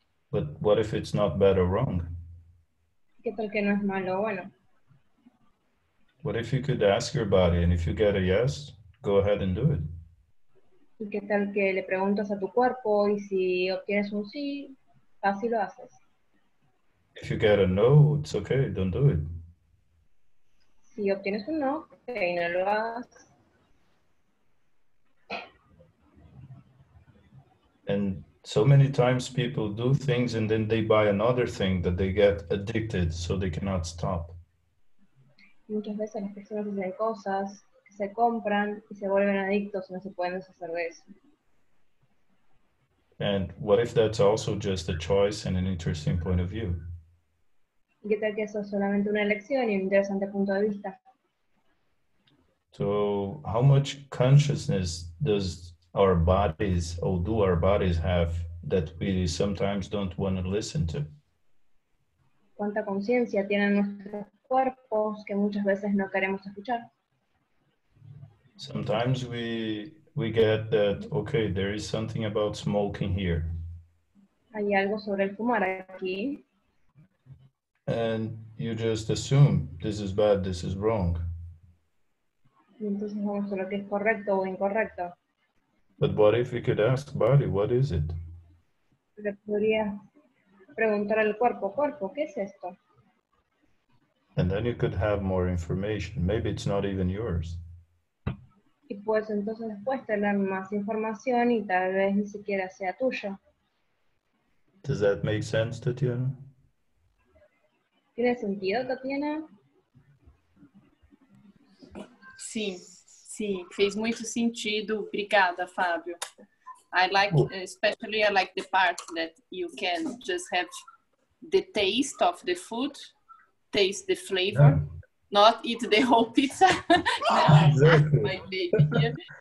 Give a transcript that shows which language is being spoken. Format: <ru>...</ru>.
<en>But what if it's not bad or wrong?</en> <es>¿Qué tal que no es malo o bueno?</es> <en>What if you could ask your body and if you get a yes, go ahead and do it?</en> <es>¿Y qué tal que le preguntas a tu cuerpo y si obtienes un sí, así lo haces?</es> <en>If you get a no, it's okay, don't do it.</en> <es>Si obtienes un no, ok, no lo hagas.</es> <en>And so many times people do things and then they buy another thing that they get addicted so they cannot stop.</en> <es>Muchas veces las personas hacen cosas que se compran y se vuelven adictos y no se pueden deshacer de eso.</es> <en>And what if that's also just a choice and an interesting point of view?</en> <es>¿Y qué tal que eso es solamente una elección y un interesante punto de vista?</es> <en>So how much consciousness does our bodies or do our bodies have that we sometimes don't want to listen to?</en> <es>¿Cuánta conciencia tienen nuestros cuerpos que muchas veces no queremos escuchar?</es> <en>Sometimes we get that, okay, there is something about smoking here.</en> <es>Hay algo sobre el fumar aquí.</es> <en>And you just assume this is bad, this is wrong.</en> <es>Y entonces vamos a lo que es correcto o incorrecto.</es> <en>But what if we could ask body, what is it?</en> <es>Le podría preguntar al cuerpo, ¿qué es esto?</es> <en>And then you could have more information. Maybe it's not even yours.</en> <es>Y pues entonces después tener más información y tal vez ni siquiera sea tuyo.</es> <en>Does that make sense, Tatiana?</en> <es>¿Tiene sentido, Tatiana?</es> <pt>Sim, sim, fez muito sentido. Obrigada, Fábio.</pt> <en>I like, especially I like the part that you can just have the taste of the food, taste the flavor, not eat the whole pizza. No, Exactly. my baby here.</en>